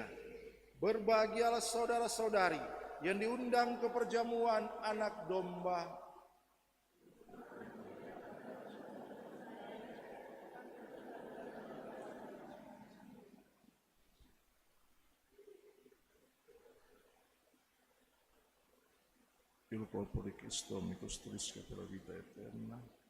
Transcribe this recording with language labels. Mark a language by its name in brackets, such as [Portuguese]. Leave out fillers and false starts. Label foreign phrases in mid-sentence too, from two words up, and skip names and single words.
[Indonesian] Berbahagialah saudara-saudari yang diundang ke perjamuan anak domba. [Italian] Il corpo di Cristo mi costruisca per la vita eterna.